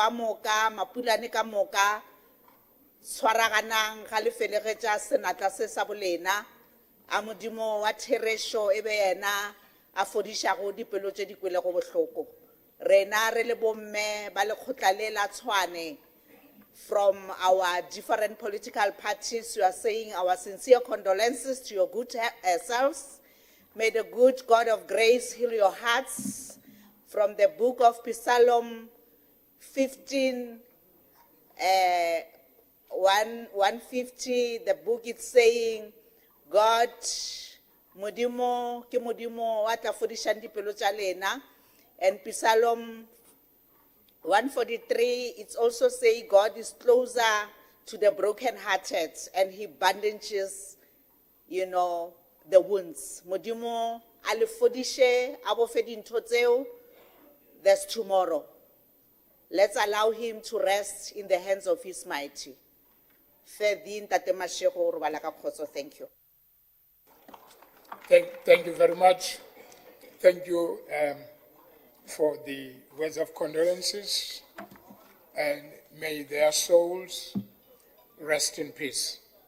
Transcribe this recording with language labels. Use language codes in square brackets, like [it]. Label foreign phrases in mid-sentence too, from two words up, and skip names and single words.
[nso] a moka mapulane ka moka tshwaraganang ga le felegetša senatla se sa bolena a modimo wa theresho e be yena a fodišago dipelo tše di kwelego bohloko rena re le bomme ba lekgotla le la Tshwane [en] from our different political parties we are saying our sincere condolences to your good selves. May the good God of grace heal your hearts. From the book of Psalm 15, 150, the book is saying, God, [nso] modimo, ke modimo, wa tla fodisang dipelo tša lena. [en] And Psalm 143, it's also saying God is closer to the brokenhearted and he bandages, the wounds. [nso] Modimo, a le fodishe, a bo fe dintho tseo. [en] There's tomorrow. Let's allow him to rest in the hands of his mighty. Thank you. Thank you very much. Thank you for the words of condolences, and may their souls rest in peace.